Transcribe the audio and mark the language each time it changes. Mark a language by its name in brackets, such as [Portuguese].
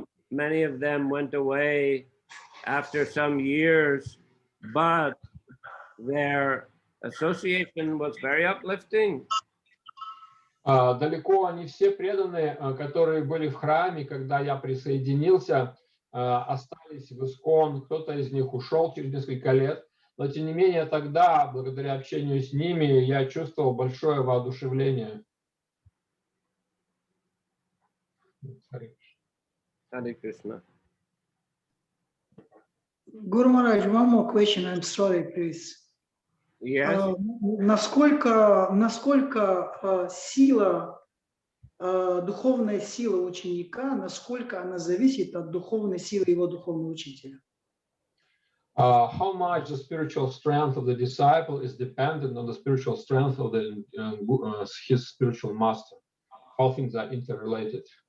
[English] Many of them went away after some years, but their association was very uplifting. [Russian] Далеко не все преданные, которые были в храме, когда я присоединился, остались в Искон, кто-то из них ушел через несколько лет, но тем не менее тогда, благодаря общению с ними, я чувствовал большое воодушевление. [English] Hare Krishna. Guru Maharaj, one more question, I'm sorry, please. Yes. [Russian] Насколько сила, духовная сила ученика, насколько она зависит от духовной силы его духовного учителя? [English] How much the spiritual strength of the disciple is dependent on the spiritual strength of his spiritual master? How things are interrelated?